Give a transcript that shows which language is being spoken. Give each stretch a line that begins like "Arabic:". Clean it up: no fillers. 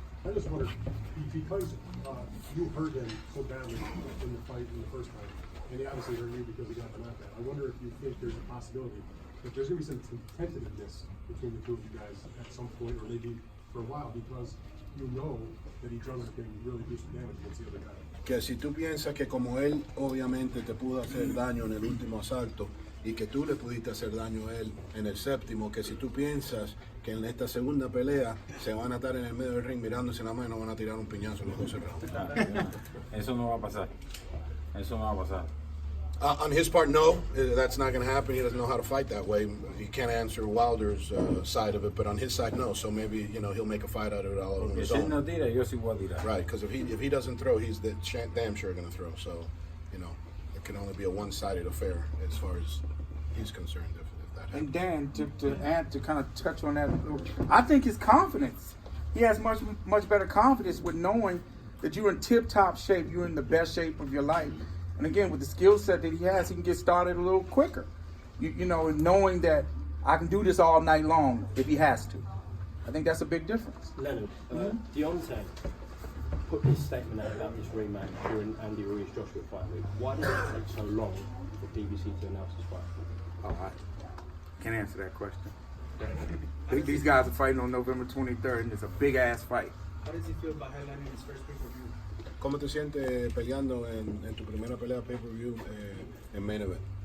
English: I just wondered, because you hurt him so badly in the fight in the first time, and he obviously hurt you because he got the knockout. I wonder if you think there's a possibility that there's going to be some tentativeness between the two of you guys at some point, or maybe for a while, because you know that each other can really do some damage against the other guy.
Spanish: Que si tú piensas que como él obviamente te pudo hacer daño en el último asalto y que tú le pudiste hacer daño a él en el séptimo, que si tú piensas que en esta segunda pelea se van a estar en el medio del ring mirándose la mano y no van a tirar un piñazo los 12 rounds. Eso no va a pasar. Eso no va a pasar.
English: On his part, no, that's not going to happen. He doesn't know how to fight that way. He can't answer Wilder's side of it, but on his side, no. So maybe he'll make a fight out of it all on his
Spanish: Si él
English: own.
Spanish: no tira, yo sí voy a tirar.
English: Right, because if he doesn't throw, he's damn sure going to throw. So it can only be a one-sided affair as far as he's concerned. If that happens. And Dan, to add, to kind of touch on that a little, I think his confidence. He has much better confidence with knowing that you're in tip-top shape. You're in the best shape of your life. And again, with the skill set that he has, he can get started a little quicker. And knowing that I can do this all night long if he has to. I think that's a big difference. Leonard, Deontay put this statement out about this rematch during Andy Ruiz Joshua fight week. Why did it take so long for BBC to announce this fight? Oh, I can't answer that question. These guys are fighting on November 23rd, and it's a big-ass fight. How does he feel about headlining his first pay-per-view?
Spanish: ¿Cómo te sientes peleando en tu primera pelea pay-per-view en main event?